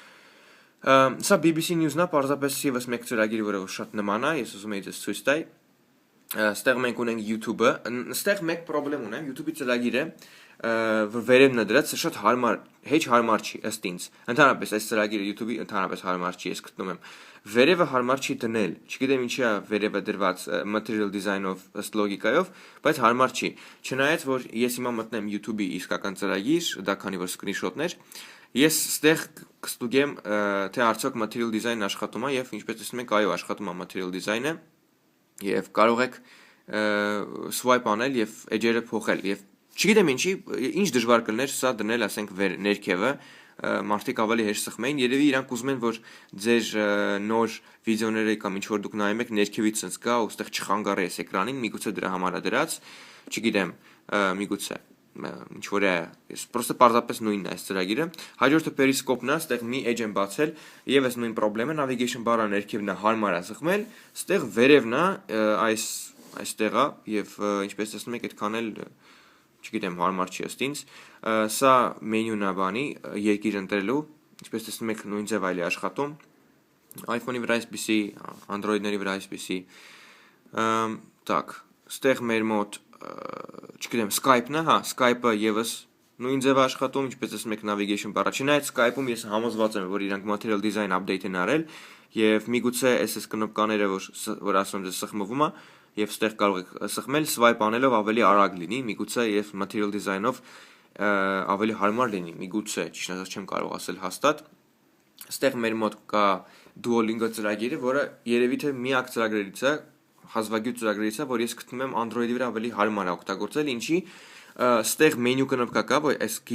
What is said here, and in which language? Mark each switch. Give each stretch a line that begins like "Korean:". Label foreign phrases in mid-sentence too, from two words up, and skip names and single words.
Armenian: Սա BBC News-ն է, պարզապես եւս մեկ ծրագիր, որը շատ նման է, ես ուզում եի ձեզ ցույց տալ։ Ստեղ մենք ունենք YouTube-ը, ստեղ մեկ խնդրեմ ունեմ, YouTube-ի ծրագիրը, որ վերևն է դրած, շատ հարմար, հեչ հարմար չի ըստ ինձ։ Ընդհանրապես այս ծրագիրը YouTube-ի ընդհանրապես հարմար չի, ես գտնում եմ։ Վերևը հարմար չի դնել, չգիտեմ ինչի է վերևը դրված
English: material design-
Armenian: ով ըստ լոգիկայով, բայց հարմար չի։ Չնայած որ ես հիմա մտնեմ YouTube-ի իսկական ծրագիր, դա քանի որ screenshot-ներ, ես ստեղ կստուգեմ, թե արդյոք
English: material design-
Armenian: ն աշխատում է եւ ինչպես տեսնում եք, այո, աշխատում է
English: material design-
Armenian: ը եւ կարող եք swipe անել եւ edge-երը փոխել եւ չգիտեմ ինչ դժվար կլներ սա դնել, ասենք ներքևը, մարդիկ ավելի հեշտ սխմեն, երևի իրանք ուզում են, որ ձեր նոր վիդեոները կամ ինչ որ դուք նայում եք ներքևից ցած գա ու ստեղ չխանգարի այս էկրանին, միգուցե դրա համար է դրած, չգիտեմ, միգուցե ինչ որ է, ես պրոստը պարզապես նույնն է այս ծրագիրը։ Հաջորդը Periscope-ն է, ստեղ մի edge եմ բացել, եւս նույն խնդրեմը,
English: navigation bar-
Armenian: ը ներքևն է հարմար է սխմել, ստեղ վերևն է, այստեղ է եւ ինչպես տեսնում եք, այդքան էլ չգիտեմ, հարմար չի ըստ ինձ։ Սա մենյուն է բանի, երկիր ընտրելու, ինչպես տեսնում եք, նույն ձև այլ է աշխատում։ iPhone-ի վրա այսպիսի, Android-ների վրա այսպիսի։ Так, ստեղ մեր մոտ չգիտեմ, Skype-ն է, հա, Skype-ը եւս նույն ձև աշխատում, ինչպես տեսնում եք
English: navigation bar-
Armenian: ը։ Չնայած Skype-ում ես համոզված եմ, որ իրանք
English: material design update
Armenian: են արել, եւ միգուցե այս կնոպկաները, որ ասում եմ, սխմվում է, եւ ստեղ կարող եք սխմել, swipe անելով ավելի արագ լինի, միգուցե եւ
English: material design-
Armenian: ով ավելի հարմար լինի, միգուցե, ճիշտ ասած չեմ կարող ասել հաստատ։ Ստեղ մեր մոտ կա Duolingo ծրագիրը, որը երևի թե միակ ծրագրերից է, հազվագյուտ ծրագրերից է, որ ես գտնում եմ Android-ի վրա ավելի հարմար է օգտագործել, ինչի ստեղ մենյու կնոպկա կա, որ այս գիծն